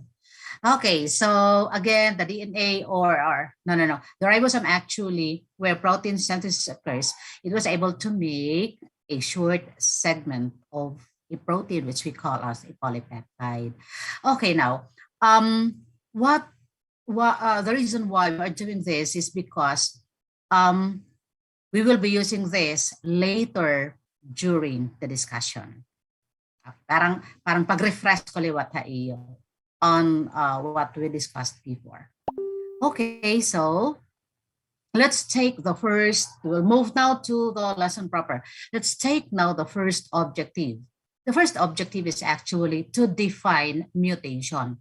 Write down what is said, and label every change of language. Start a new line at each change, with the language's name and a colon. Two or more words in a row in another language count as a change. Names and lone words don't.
English: Okay, so again, the DNA the ribosome actually, where protein synthesis occurs, it was able to make a short segment of a protein, which we call as a polypeptide. Okay, now, the reason why we're doing this is because we will be using this later during the discussion.
Waray: Parang pag-refresh ko liwat ha iyo
English: on what we discussed before. Okay, so let's take the first, we'll move now to the lesson proper. Let's take now the first objective. The first objective is actually to define mutation.